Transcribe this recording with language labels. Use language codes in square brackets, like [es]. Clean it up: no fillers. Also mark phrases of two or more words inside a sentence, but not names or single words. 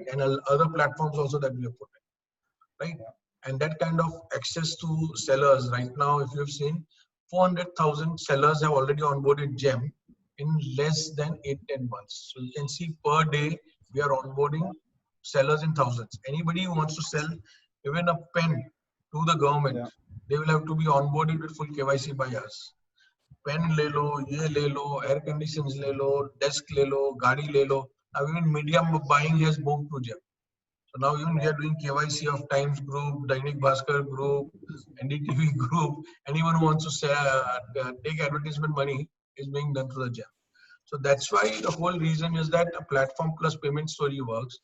[en] And other platforms also that we have put in, right? And that kind of access to sellers right now, if you've seen, 400,000 sellers have already onboarded GEM in less than 8-10 months. So you can see per day we are onboarding sellers in thousands. Anybody who wants to sell even a pen to the government, they will have to be onboarded with full KYC by us. [hi] पेन ले लो, ये ले लो, [en] air conditions [hi] ले लो, डेस्क ले लो, गाड़ी ले लो. [en] Now even medium buying has moved to GEM. So now even we are doing KYC of Times Group, Dainik Bhaskar Group, NDTV Group. Anyone who wants to say, take advertisement money is being done through the GEM. So that's why the whole reason is that a platform plus payment story works.